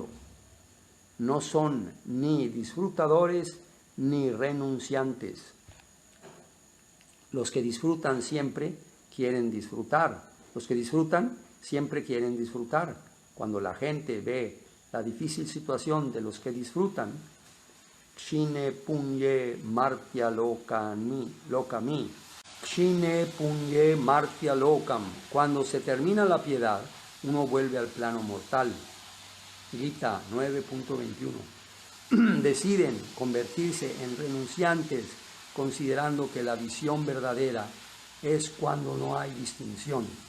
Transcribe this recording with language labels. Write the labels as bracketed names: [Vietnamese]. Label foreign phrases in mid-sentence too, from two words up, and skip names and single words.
[Spanish] No son ni disfrutadores ni renunciantes. Los que disfrutan siempre quieren disfrutar. Los que disfrutan siempre quieren disfrutar. Cuando la gente ve la difícil situación de los que disfrutan, [Sanskrit] Kshine punye martya lokami, Kshine punye martya lokam. [Spanish] Cuando se termina la piedad, uno vuelve al plano mortal. Gita 9.21. Deciden convertirse en renunciantes, considerando que la visión verdadera es cuando no hay distinción.